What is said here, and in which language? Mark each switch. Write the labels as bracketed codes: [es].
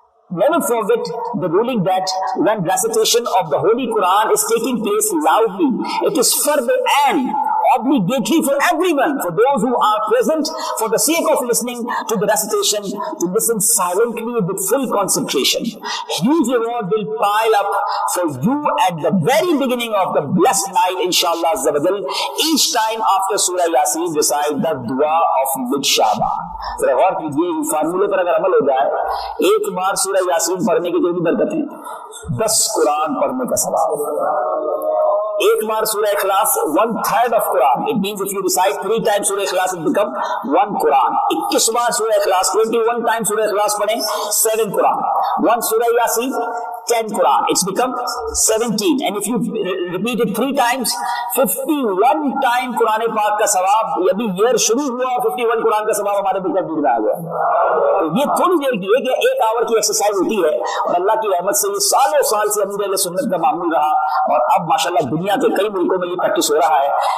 [en] Never forget the ruling that when recitation of the Holy Quran is taking place loudly, it is further and obligatory for everyone, for those who are present, for the sake of listening to the recitation, to listen silently with full concentration. Huge reward will pile up for you at the very beginning of the blessed night, inshallah Azza wa Jal. Each time after Surah Yasin, recite the dua of mid-Shaban. [ur] ذرا غور کیجیے، فارمولے پر اگر عمل ہو جائے، ایک بار سورہ یاسین پڑھنے کی کتنی برکت ہے؟ 10 قرآن پڑھنے کا ثواب۔ ایک بار سورہ اخلاص [en] 1/3 of Quran. It means if you recite 3 times سورہ Ikhlas it become 1 Quran. [ur] 21 بار سورہ اخلاص [en] 21 times [ur] سورہ اخلاص پڑھیں 7 Quran. 1 سورہ Yasin 10 Quran. [en] It's become 17. And if you repeat it 3 times 51 time [ur] قرآن پاک کا ثواب، ابھی ایئر شروع ہوا اور 51 قرآن کا ثواب ہمارے بکر دور میں آ گیا۔ تو یہ تھوڑی دیر کی ایک آور کی ایکسرسائز ہوتی ہے، اور اللہ کی رحمت سے یہ سالوں سال سے امیر اہل سنت کا معمول رہا، اور اب ماشاءاللہ دنیا کے کئی ملکوں میں یہ پریکٹس ہو رہا ہے۔